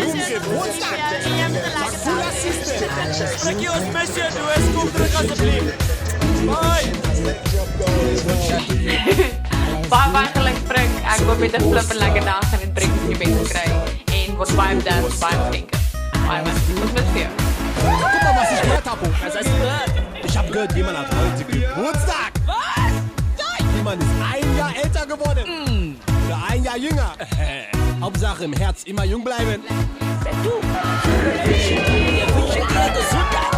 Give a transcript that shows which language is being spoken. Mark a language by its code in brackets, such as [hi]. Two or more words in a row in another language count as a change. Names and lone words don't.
[af] Frikkie, ons mis jou. Doos, kom terug asseblief. Bye. Baie geluk, Frik. Ek hoop jy het 'n flippend lekker dag en 'n drink in jou bed gekry en word baie bederf, baie geskenke. Baie man, ons mis vir jou. [de] Guck mal, was ich gehört habe. Was heißt gehört? Ich habe gehört, jemand hat heute Geburtstag. Was? Jemand ist 1 Jahr älter geworden. Oder 1 Jahr jünger. Hauptsache im Herz immer jung bleiben. Du. Wir wünschen dir Gesundheit.